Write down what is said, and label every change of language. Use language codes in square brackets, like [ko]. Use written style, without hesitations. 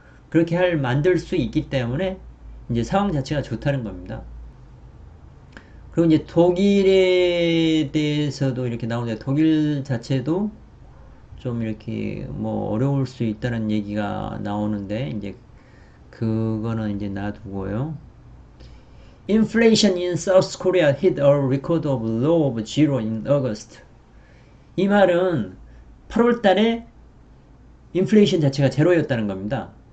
[ko] 그렇게 만들 수 있기 때문에 이제 상황 자체가 좋다는 겁니다. 그리고 이제 독일에 대해서도 이렇게 나오는데 독일 자체도 좀 이렇게 뭐 어려울 수 있다는 얘기가 나오는데 이제 그거는 이제 놔두고요. [en] Inflation in South Korea hit a record of low of zero in August. [ko] 이 말은 8월 달에 인플레이션 자체가 제로였다는 겁니다.